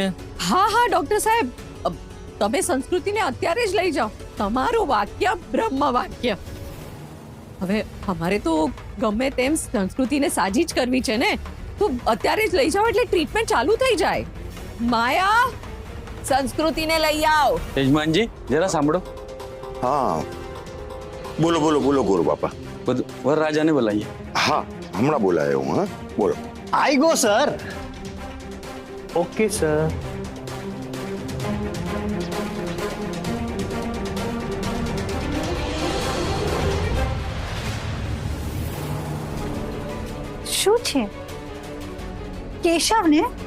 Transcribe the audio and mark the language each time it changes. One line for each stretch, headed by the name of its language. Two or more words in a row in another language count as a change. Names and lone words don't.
Gujarati: હા ડોક્ટર સાહેબ, તમે સંસ્કૃતિને અત્યારે જ લઈ જાઓ. તમારું વાક્ય બ્રહ્મ વાક્ય. હવે અમારે તો ગમે તેમ સંસ્કૃતિને સાજી જ કરવી છે ને, તો અત્યારે જ લઈ જાઓ એટલે ટ્રીટમેન્ટ ચાલુ થઈ જાય. માયા, સંસ્કૃતિને લઈ આવ. યજમાનજી જરા સાંભળો.
Hindi: हाँ बोलो बोलो बोलो गुरु बापा.
Gujarati: વરરાજાને બોલાવીએ.
Hindi: हाँ हमारा बोलाया हूँ. हाँ बोलो.
English: I go sir. OK sir.
Gujarati: શું છે કેશવ ને?